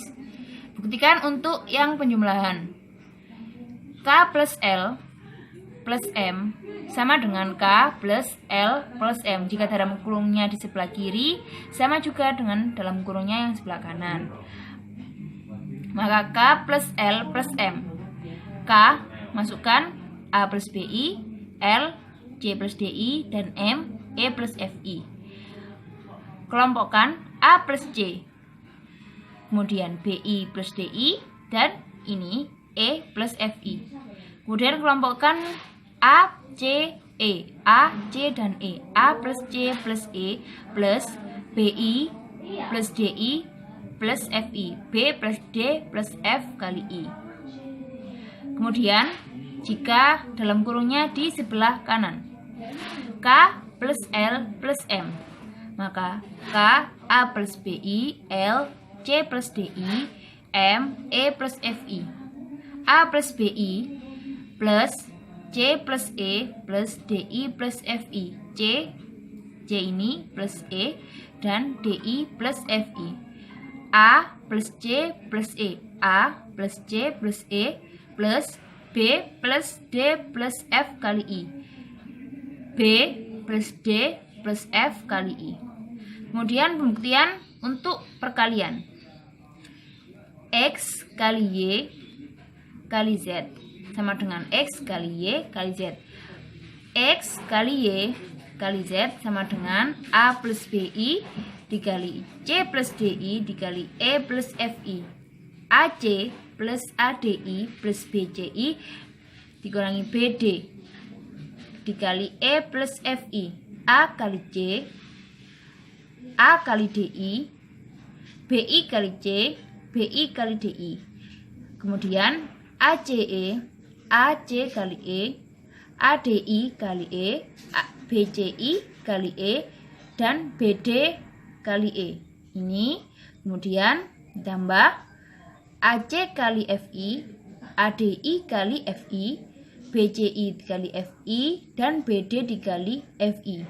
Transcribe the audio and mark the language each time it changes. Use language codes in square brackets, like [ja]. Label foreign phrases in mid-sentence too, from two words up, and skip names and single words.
[id] Buktikan untuk yang penjumlahan. K plus L plus M sama dengan K plus L plus M jika dalam kurungnya di sebelah kiri sama juga dengan dalam kurungnya yang sebelah kanan. Maka K plus L plus M. K masukkan A plus BI, L C plus DI, dan M E plus FI. Kelompokkan A plus C, kemudian BI plus DI, dan ini E plus FI. Kemudian kelompokkan A, C, E, A, C, dan E. A plus C plus E plus BI plus DI plus FI. B plus D plus F kali I. Kemudian jika dalam kurungnya di sebelah kanan, K plus L plus M, maka K A plus BI, L C plus DI, M E plus FI. A plus BI plus C plus E plus DI plus FI. C ini plus E dan DI plus FI. A plus C plus E. A plus C plus E plus B plus D plus F kali I. B plus D plus F kali I. Kemudian pembuktian untuk perkalian. X kali Y kali Z sama dengan X kali Y kali Z. X kali Y kali Z sama dengan A plus BI dikali C plus DI dikali E plus FI. AC plus ADI plus BCI dikurangi BD dikali E plus FI. A kali C, A kali DI, BI kali C, BI kali DI. Kemudian ACE, AC kali E, ADI kali E, BCI kali E, dan BD kali E. Ini kemudian ditambah AC kali FI, ADI kali FI, BCI dikali FI, dan BD dikali FI.